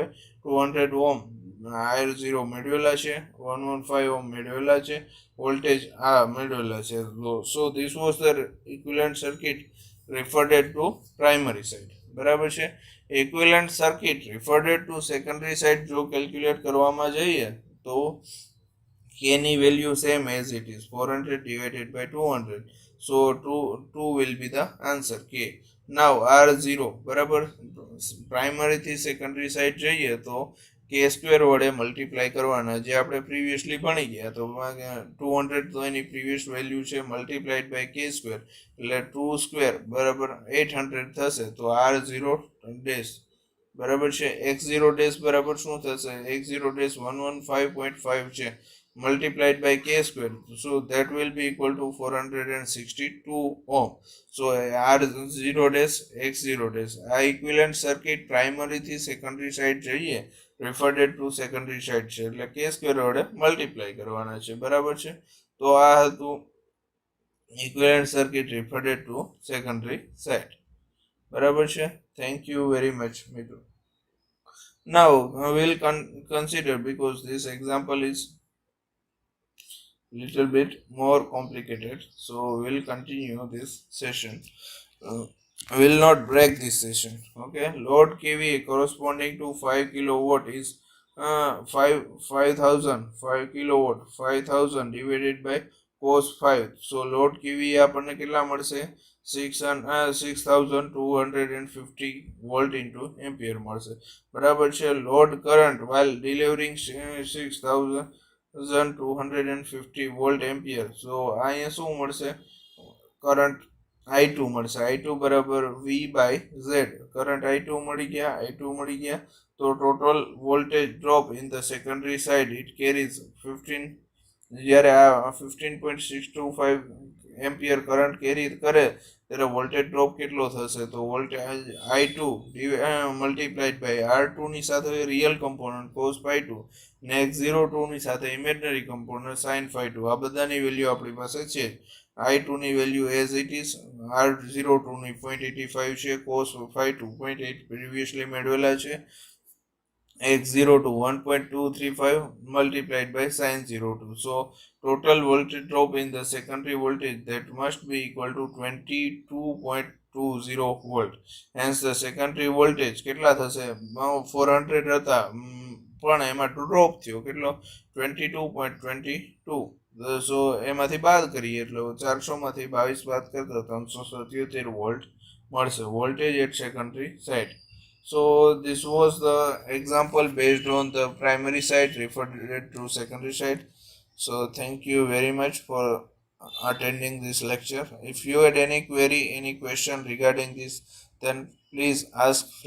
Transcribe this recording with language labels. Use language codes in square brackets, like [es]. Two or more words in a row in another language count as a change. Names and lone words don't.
[gu] 200 ઓહમ R0 મેળવેલા છે, 115 ઓહમ મેળવેલા છે, વોલ્ટેજ આ મેળવેલા છે. [en] So this was the equivalent circuit referred to primary side, [gu] બરાબર છે. [en] equivalent circuit referred to secondary side [gu] જો કેલ્ક્યુલેટ કરવામાં જઈએ તો k ની [en] value same as it is 400 divided by 200. So 2 will be the answer k. [gu] Now R0, બરાબર, પ્રાઇમરી થી [en] secondary side [gu] જઈએ તો [en] k square [gu] વડે મલ્ટીપ્લાય કરવાના, જે આપણે પ્રીવિયસલી ભણી ગયા. તો 200 તો એની પ્રીવિયસ વેલ્યુ છે, [en] multiplied by k square [gu] એટલે 2 સ્ક્વેર બરાબર 800 થશે. તો R0 ડેશ બરાબર છે, x0 ડેશ બરાબર શું થશે, x0 ડેશ 115.5 છે, [en] multiplied by k square, so that will be equal to 462 ohm. So R0 dash x0 dash આ equivalent circuit primary થી secondary side જઈએ referred to secondary side [gu] છે, એટલે [en] k square વડે multiply [gu] કરવાના છે, બરાબર છે. તો આ હતું [en] equivalent circuit referred to secondary side, [gu] બરાબર છે. [en] Thank you very much મિત્રો. Now we'll consider, because this example is little bit more complicated, so we'll continue this session. Will not break this session. Okay, load kVA corresponding to 5 kilowatt is 5 kilowatt, 5000 divided by cos 5. So load kVA [gu] આપણને કેટલા મળશે 6250 [en] volt into ampere [gu] મળશે, બરાબર છે. [en] load current while delivering 6250 volt ampere. [gu] so અહીંયા શું મળશે, કરંટ I2 મળશે. I2 બરાબર V by Z. કરંટ I2 મળી ગયા. [en] તો total voltage drop in the secondary side it carries 15, [gu] જ્યારે આ [en] 15.625 ampere current carry [gu] કરે ત્યારે [en] voltage drop [gu] કેટલો થશે, તો [en] voltage I2 multiplied by R2 [gu] ની સાથે [en] real component cos phi2 ને x02 [gu] ની સાથે [en] imaginary component sin phi2. [gu] આ બધાની વેલ્યુ આપણી પાસે છે. I2 ની [en] value as it is, [gu] R02 ની 0.85 છે, cos phi2 0.8 પ્રીવિયસલી મેળવેલા છે, [en] x02 1.235 multiplied by sin 02. So total voltage drop in the secondary voltage that must be equal to 22.20 volt. Hence the secondary voltage [gu] કેટલા થશે 400 હતા, પણ એમાં ડ્રોપ થયો કેટલો 22.22. સો એમાંથી બાદ કરીએ એટલે 400 માંથી 22 બાદ કરતા 377 વોલ્ટ મળશે, [en] voltage at secondary side. So this was the example based on the primary side referred to secondary side. So thank you very much for attending this lecture. If you had any query, any question regarding this, then please ask frankly.